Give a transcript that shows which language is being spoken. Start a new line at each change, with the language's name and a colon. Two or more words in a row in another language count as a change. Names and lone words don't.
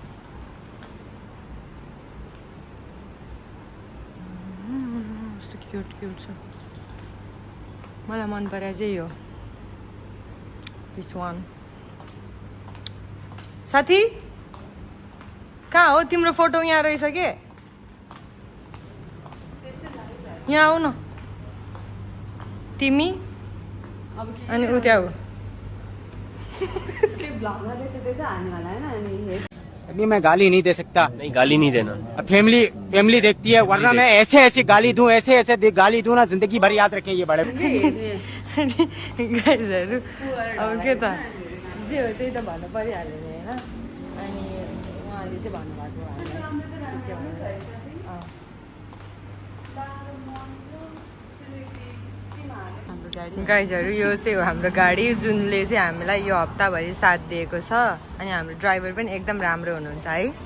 Nepali: कस्तो क्युट छ मलाई मन परेको चाहिँ यो
English: this one
Nepali: साथी कहाँ हो तिम्रो फोटो यहाँ रहेछ के यहाँ आऊ न तिमी अनि ऊ त्यहाँ हो
Hindi: अभी मैं गाली नहीं दे सकता। नहीं गाली नहीं देना। फैमिली देखती है वरना मैं ऐसे गाली दूं ऐसे गाली दूं ना जिंदगी भर याद रखें ये बड़े
Nepali: गाइजहरू अब के त जे हो त्यही त भन्नु परिहाल्यो नि होइन अनि उहाँले चाहिँ भन्नुभएको हाम्रो गाइजहरू यो चाहिँ हो हाम्रो गाडी जुनले चाहिँ हामीलाई यो हप्ताभरि साथ दिएको छ अनि हाम्रो ड्राइभर पनि एकदम राम्रो हुनुहुन्छ है